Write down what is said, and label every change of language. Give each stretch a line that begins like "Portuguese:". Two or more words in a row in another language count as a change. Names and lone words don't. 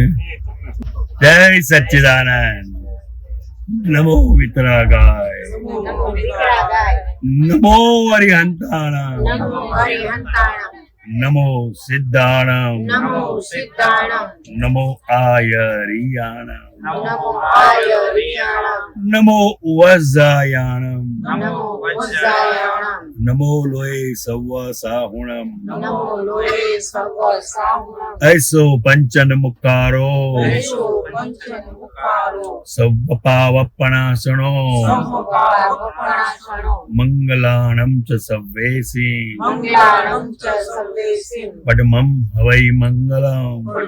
Gujarati: જય સચ્ચિદાનંદ.
Prakrit languages: नमो वितरागाय, नमो अरिहंताणम, नमो सिद्धाणम, नमो आयरियाणम, नमो वज्जायाणम, नमो लोय सव्व साहुणम, ऐसो पंचन मुक्कारो सव्व पावपणासनो मंगलाणं च सव्वेसी पद्मं हवै मंगलम्.